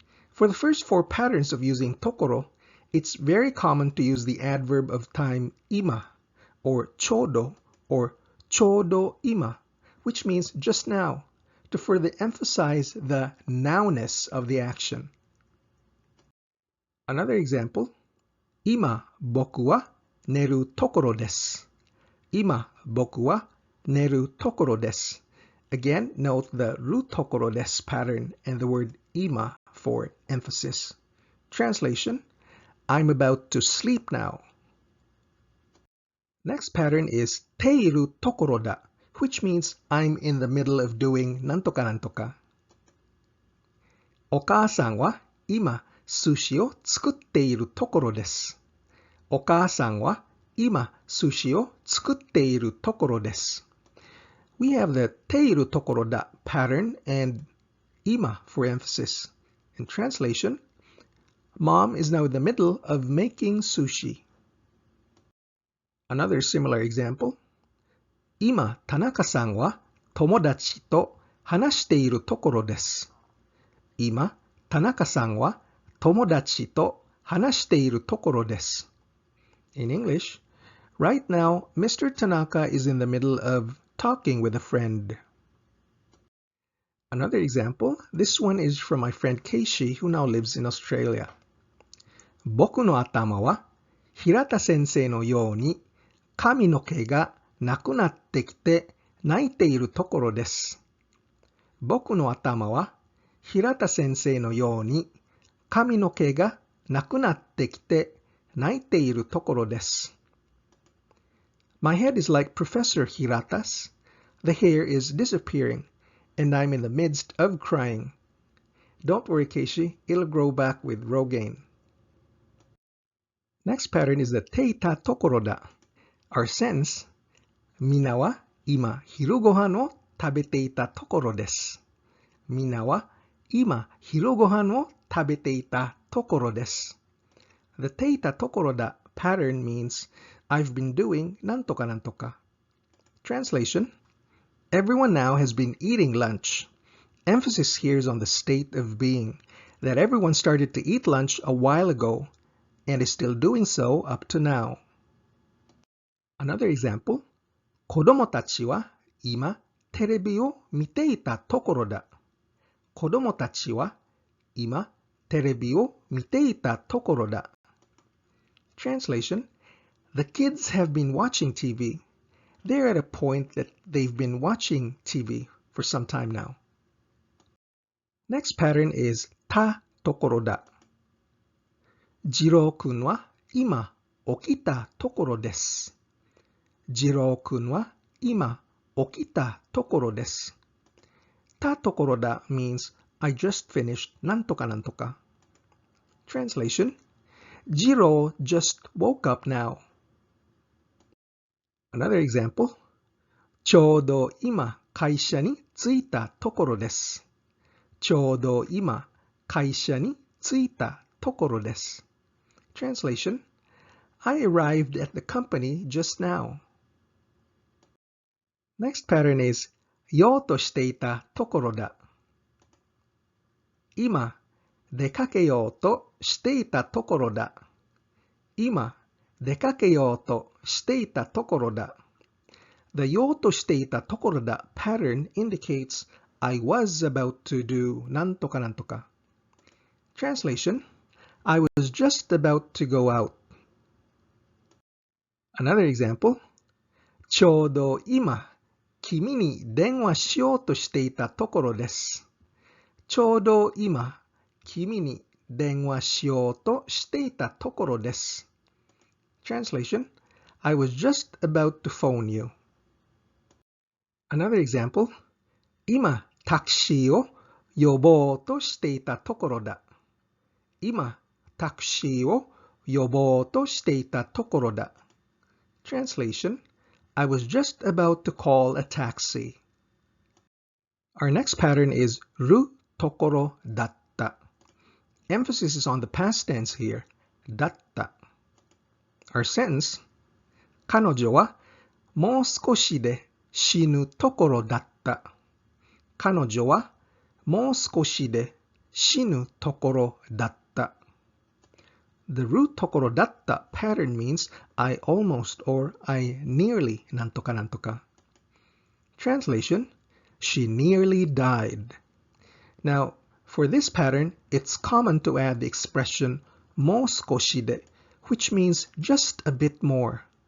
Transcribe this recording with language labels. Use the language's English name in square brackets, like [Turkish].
[English] For the first 4 patterns of using tokoro, it's very common to use the adverb of time ima or chodo or chodo ima, which means just now, to further emphasize the nounness of the action. Another example, [Japanese] 今僕は寝るところです。今僕は寝るところです。 [English] Again, note the るところです pattern and the word 今 for emphasis. Translation, I'm about to sleep now. Next pattern is ているところだ, which means I'm in the middle of doing なんとかなんとか。 [Japanese] お母さんは今寿司を作っているところです。お母さんは今寿司を作っているところです。 [English] We have the ているところだ pattern and 今 for emphasis. In translation, Mom is now in the middle of making sushi. Another similar example. [Japanese] 今、田中さんは友達と話しているところです。今、田中さんは友達と話しているところです。 [English] In English, right now, Mr. Tanaka is in the middle of talking with a friend. Another example, this one is from my friend Keishi, who now lives in Australia. [Japanese] 僕の頭は平田先生のように髪の毛がなくなってきて泣いているところです。僕の頭は平田先生のように髪の毛がなくなってきて泣いているところです。 [English] My head is like Professor Hirata's. The hair is disappearing, and I'm in the midst of crying. Don't worry, Keishi, it'll grow back with Rogaine. Next pattern is the て-itaところだ. Our sentence, [Japanese] みんなは今昼ご飯を食べていたところです。みんなは今昼ご飯を食べていたところです。 [English] The て-itaところだ pattern means I've been doing なんとかなんとか。 Translation, everyone now has been eating lunch. Emphasis here is on the state of being, that everyone started to eat lunch a while ago and is still doing so up to now. Another example, [Japanese] 子供たちは今テレビを見ていたところだ。子供たちは今テレビを見ていたところだ。 [English] Translation, the kids have been watching TV. They're at a point that they've been watching TV for some time now. Next pattern is たところだ。 [Japanese] 次郎君は今起きたところです。次郎君は今起きたところです。 [English] たところだ means I just finished なんとかなんとか。 Translation, Jiro just woke up now. Another example, [Japanese] ちょうど今会社に着いたところです。ちょうど今会社に着いたところです。 [English] Translation, I arrived at the company just now. Next pattern is ようとしていたところだ。 [Japanese] 今、出かけようとしていたところだ。今、出かけようとしていたところだ。 [English] The ようとしていたところだ pattern indicates I was about to do なんとかなんとか。 Translation, I was just about to go out. Another example, [Japanese] ちょうど今、君に電話しようとしていたところです。ちょうど今、君に電話しようとしていたところです。 [English] Translation, I was just about to phone you. Another example, [Japanese] 今、タクシーを呼ぼうとしていたところだ。今、タクシーを呼ぼうとしていたところだ。 [English] Translation, I was just about to call a taxi. Our next pattern is るところだった。 Emphasis is on the past tense here, だった。Our sentence, [Japanese] 彼女はもう少しで死ぬところだった。彼女はもう少しで死ぬところだった。 [English] The るところだった pattern means I almost or I nearly なんとかなんとか。 Translation, she nearly died. Now, for this pattern, it's common to add the expression もう少しで, which means just a bit more.